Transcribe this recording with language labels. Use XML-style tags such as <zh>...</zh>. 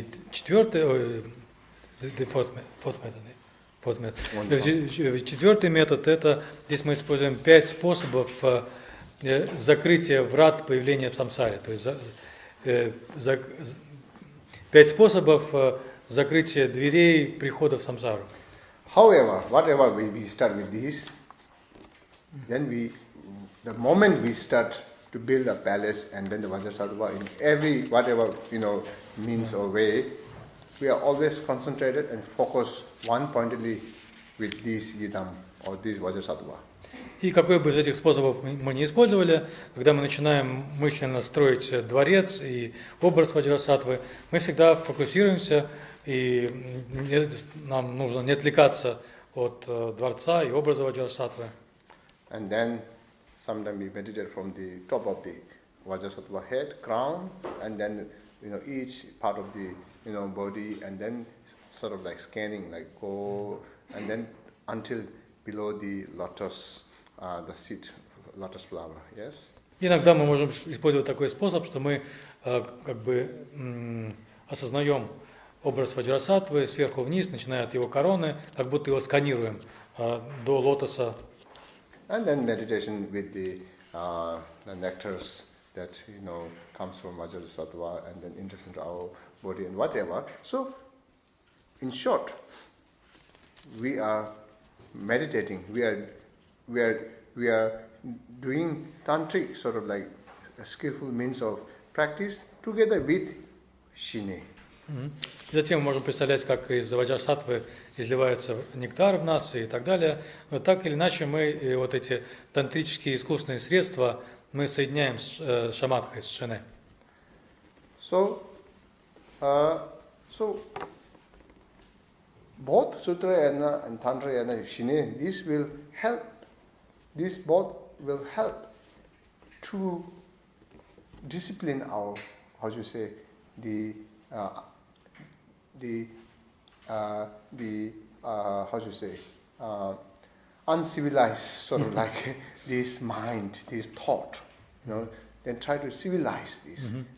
<ru>Четвертый, четвертый метод, это здесь мы используем 5 способов закрытия врат появления в самсаре. То есть 5 способов закрытия дверей прихода в самсару.</ru> <en>However, whatever we start with this, then the moment we start to build a palace and then the Vajrasattva in every whatever means or way, we are always concentrated and focused one-pointedly with this yidam or this Vajrasattva.</en> <ru>И какой бы из этих способов мы не использовали, когда мы начинаем мысленно строить дворец и образ ваджрасаттвы, мы всегда фокусируемся, и нам нужно не отвлекаться от дворца и образа ваджрасаттвы.</ru> <en>And then sometimes we meditate from the top of the Vajrasattva head, crown, and then each part of the body, and then sort of like scanning, like go, and then until below the lotus. The seed, lotus flower, yes?</en> <ru>Иногда мы можем использовать такой способ, что мы как бы осознаем образ ваджрасаттвы сверху вниз, начиная от его короны, как будто его сканируем до лотоса.</ru> <en>And then meditation with the nectars that comes from Vajrasattva and then enters into our body and whatever. So, in short, we are meditating. We are doing tantric sort of like a skillful means of practice together with Shine.</en> <ru>Затем мы можем представлять, как из ваджрасаттвы изливается нектар в нас и так далее. Но так или иначе мы вот эти тантрические искусственные средства мы соединяем с шаматхой, с шине.</ru> <en>So both Sutrayana and Tantrayana, Shine, these both will help to discipline our, uncivilized sort of like this mind, this thought, then try to civilize this.</en>